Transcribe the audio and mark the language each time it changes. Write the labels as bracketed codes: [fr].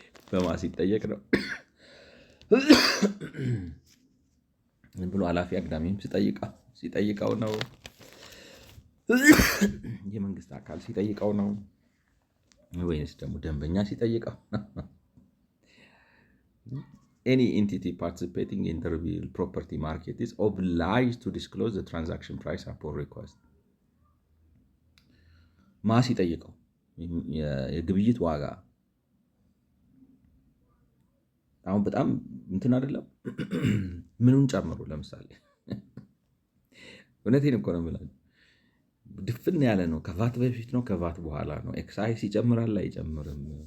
[am] በማ ሲጠየቅ ነው ብሎ ኃላፊ አግዳሚም ሲጠይቀው ነው። የመንግስት አካል ሲጠይቀው ነው ወይስ ደግሞ ደንበኛ ሲጠይቀው? [en] Any entity participating in the real property market is obliged to disclose the transaction price upon request. [am] ማ ሲጠይቀው የግብይት ዋጋ አሁን በጣም እንትን አይደለም። ምኑን ጨምሩ? ለምሳሌ እውነቴን እኮ ነው የምላችሁ፣ ድፍን ያለ ነው። ከቫት በፊት ነው ከቫት በኋላ ነው። ኤክሳይስ ይጨምራል አይጨምርም?